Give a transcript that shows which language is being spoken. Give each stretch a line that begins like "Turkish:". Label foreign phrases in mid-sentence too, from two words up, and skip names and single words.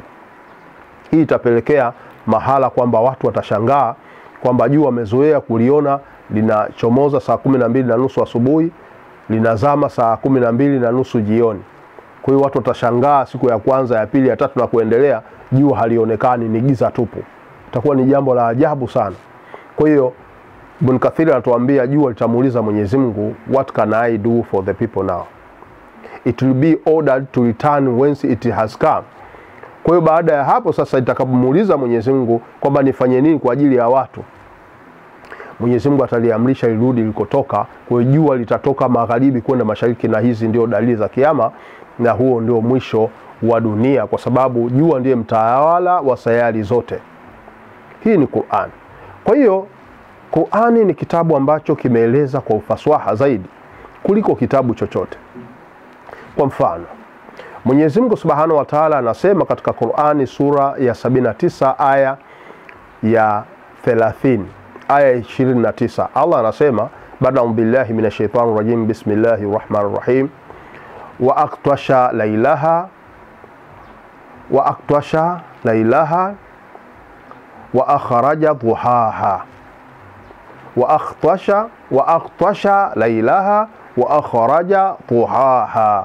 Swahili: Hii itapelekea mahala kwamba watu watashangaa kwamba jua wamezoea kuliona linachomoza saa 12:30 asubuhi, linazama saa 12:30 jioni. Kwa hiyo watu watashangaa siku ya kwanza, ya pili, ya tatu na kuendelea, jua halionekani, ni giza tupu. Itakuwa ni jambo la ajabu sana. Kwa hiyo Ibn Kathir anatuambia jua litamuuliza Mwenyezi Mungu,
English: what can I do for the people now? It will be ordered to return whence it has come.
Swahili: Kwa hiyo baada ya hapo sasa, itakapomuuliza Mwenyezi Mungu kwamba nifanye nini kwa ajili ya watu, Mwenyezi Mungu ataliamrisha lirudi likotoka. Kwa hiyo jua litatoka magharibi kwenda mashariki, na hizi ndio dalili za kiyama, na huo ndio mwisho wa dunia, kwa sababu jua ndiye mtawala wa sayari zote. Hii ni Qur'an. Kwa hiyo Qur'ani ni kitabu ambacho kimeeleza kwa ufasaha zaidi kuliko kitabu chochote. Kwa mfano, Mwenyezi Mungu
Arabic: سبحانه وتعالى
Swahili: anasema katika Qur'ani sura ya 79 aya ya 30, aya 29, Allah anasema,
Arabic: أعوذ بالله من الشيطان الرجيم، بسم الله الرحمن الرحيم, وأغطش ليلها وأخرج ضحاها، وأغطش ليلها وأخرج ضحاها.